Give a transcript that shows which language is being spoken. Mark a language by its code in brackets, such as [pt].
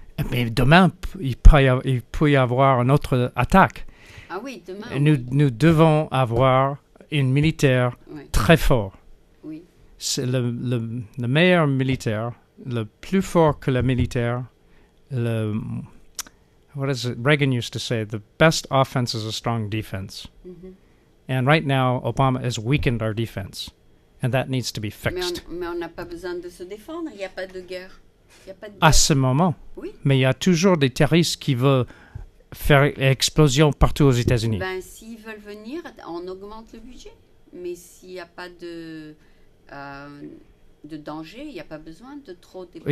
[fr] Mais demain, il peut y avoir une autre attaque. Ah oui, demain. Nous devons avoir une militaire très fort. Oui. C'est le meilleur militaire, le plus fort que le militaire. [en] What is it? Reagan used to say, the best offense is a strong defense. Mm-hmm. And right now, Obama has weakened our defense. And that needs to be fixed. [fr] Mais on n'a pas besoin de se défendre, il n'y a pas de guerre. À ce moment. Oui. Mais il y a toujours des terroristes qui veulent faire explosion partout aux États-Unis. Ben, s'ils veulent venir, on augmente le budget. Mais s'il n'y a pas de danger, il n'y a pas besoin de trop dépenser.